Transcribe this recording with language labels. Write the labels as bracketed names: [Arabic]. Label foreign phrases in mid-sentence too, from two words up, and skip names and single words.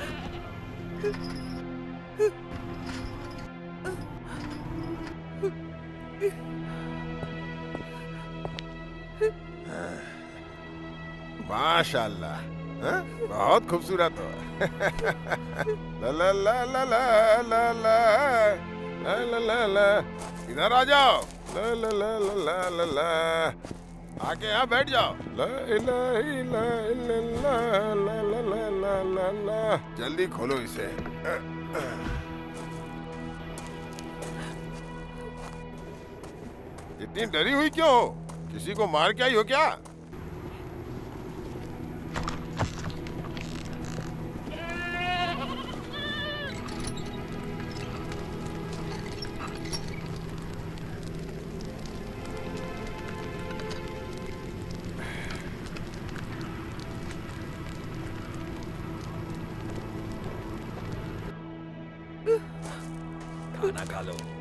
[Hindi] माशाल्लाह, हाँ? बहुत खूबसूरत हो। ला ला ला ला ला ला ला ला ला ला ला, इधर आ जाओ। ला ला ला ला ला ला ला, आके यहाँ बैठ जाओ। [Arabic] لا إله إلا الله, ला ला ला ला ला ला। [Hindi] जल्दी खोलो इसे। इतनी डरी हुई क्यों हो? किसी को मार के आई हो क्या? खाना खा लो।